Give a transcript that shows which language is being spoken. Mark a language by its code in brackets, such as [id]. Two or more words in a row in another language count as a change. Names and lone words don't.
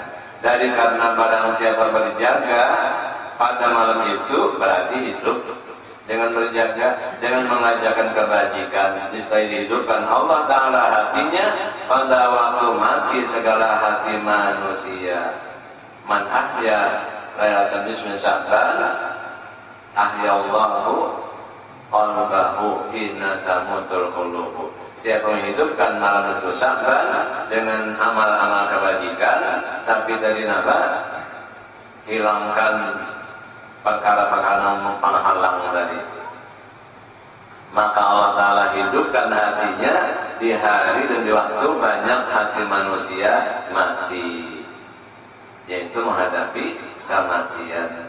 [id] Dari karena barang siapa berjaga pada malam itu berarti hidup. Dengan berjaga, dengan mengajarkan kebajikan, bisa dihidupkan Allah Ta'ala hatinya pada waktu mati segala hati manusia. [ar] من أحيا ليلة نصف شعبان أحيا الله قلبه حين تموت القلوب. [id] Siapa menghidupkan malam nisfu Sya'ban dengan amal-amal kebajikan, tapi tadi hilangkan perkara-perkara penghalang tadi, maka Allah Ta'ala hidupkan hatinya di hari dan di waktu banyak hati manusia mati, yaitu menghadapi kematian.